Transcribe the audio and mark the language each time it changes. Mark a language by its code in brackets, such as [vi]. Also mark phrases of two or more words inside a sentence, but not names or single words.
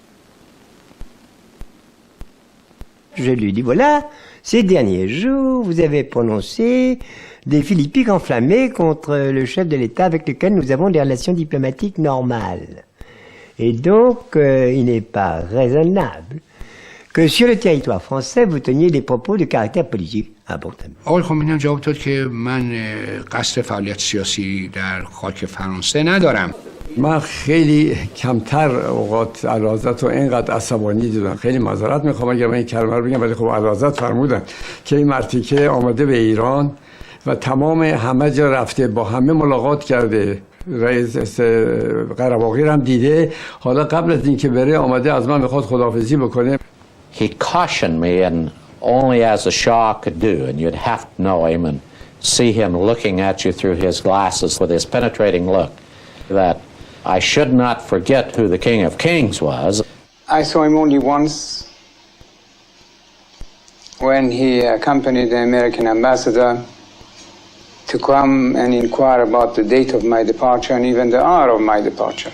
[fr] Je lui dis, voilà, ces derniers jours, vous avez prononcé des philippiques enflammés contre le chef de l'État avec lequel nous avons des relations diplomatiques normales. Et donc, il n'est pas raisonnable que sur le territoire français, vous teniez des propos de caractère politique importants. [fa] آقای خمینی جواب داد که من قصد فعالیت سیاسی در خاک فرانسه ندارم. من خیلی کمتر اوقات اعلیحضرت رو اینقدر عصبانی دیدم. خیلی معذرت میخوام اگر من این کلمه رو بگم، ولی خب اعلیحضرت فرمودن که این مرتیکه آمده به ایران و تمام همه جا رفته، با همه ملاقات کرده، رئیس قره‌باقی هم دیده. حالا قبل از اینکه بره آمده از من میخواد خداحافظی بکنه. [en] He cautioned me, and only as a Shah could do, and you'd have to know him and see him looking at you through his glasses with his penetrating look, that I should not forget who the King of Kings was. I saw him only once when he accompanied the American ambassador to come and inquire about the date of my departure and even the hour of my departure.